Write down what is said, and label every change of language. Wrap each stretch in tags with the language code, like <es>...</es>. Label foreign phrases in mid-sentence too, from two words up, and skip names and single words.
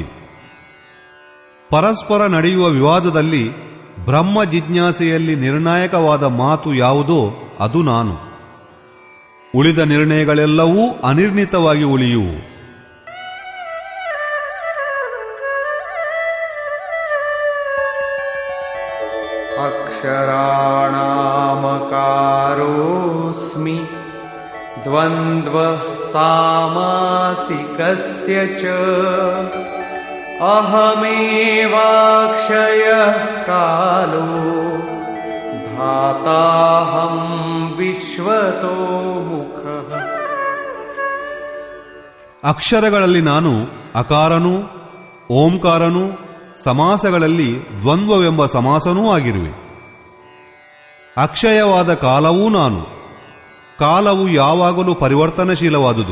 <kn>ಪರಸ್ಪರ ನಡೆಯುವ ವಿವಾದದಲ್ಲಿ ಬ್ರಹ್ಮ ಜಿಜ್ಞಾಸೆಯಲ್ಲಿ ನಿರ್ಣಾಯಕವಾದ ಮಾತು ಯಾವುದೋ ಅದು ನಾನು. ಉಳಿದ ನಿರ್ಣಯಗಳೆಲ್ಲವೂ ಅನಿರ್ಣಿತವಾಗಿ ಉಳಿಯುವು.</kn> <sa>अक्षराणामकारोऽस्मि द्वन्द्वः सामासिकस्य च अहमेवाक्षयः कालो धाताहं विश्वतो मुखः.</sa> <kn>ಅಕ್ಷರಗಳಲ್ಲಿ ನಾನು ಅಕಾರನೂ ಓಂಕಾರನೂ ಸಮಾಸಗಳಲ್ಲಿ ದ್ವಂದ್ವವೆಂಬ ಸಮಾಸನೂ ಆಗಿರುವೆ. ಅಕ್ಷಯವಾದ ಕಾಲವೂ ನಾನು. ಕಾಲವು ಯಾವಾಗಲೂ ಪರಿವರ್ತನಶೀಲವಾದುದು.</kn>